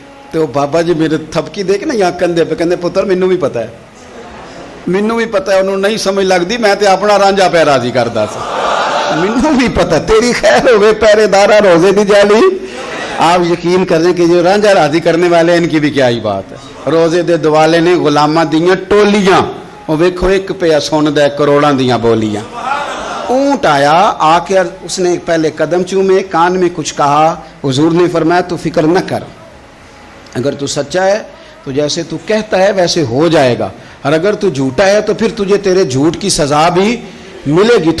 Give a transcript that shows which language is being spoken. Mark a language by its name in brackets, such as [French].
[Punjabi] تو بابا جی میرے تھپکی دے کے نا یہاں کندھے پہ کہندے پتر مینوں بھی پتا ہے, مینوں بھی پتا ہے, انہوں نہیں سمجھ لگتی, میں تے اپنا رانجھا پہ راضی کردا سا, مینوں بھی پتا تیری خیر ہوگی پہرے دارا روزے دی جالی. [Urdu] آپ یقین کر لیں کہ جو رانجھا راضی کرنے والے ان کی بھی کیا ہی بات ہے. [Punjabi] روزے دے دوالے نے غلاماں دیاں ٹولیاں, وہ ویکھو ایک پہ سن دے کروڑاں دیاں بولیاں. [Urdu] اونٹ آیا, آ کے اس نے پہلے قدم چومے, کان میں کچھ کہا. حضور نے فرمایا تو فکر نہ کر, اگر تو سچا ہے تو جیسے تو کہتا ہے ویسے ہو جائے گا, اور اگر تو جھوٹا ہے تو پھر تجھے تیرے جھوٹ کی سزا بھی ملے گی.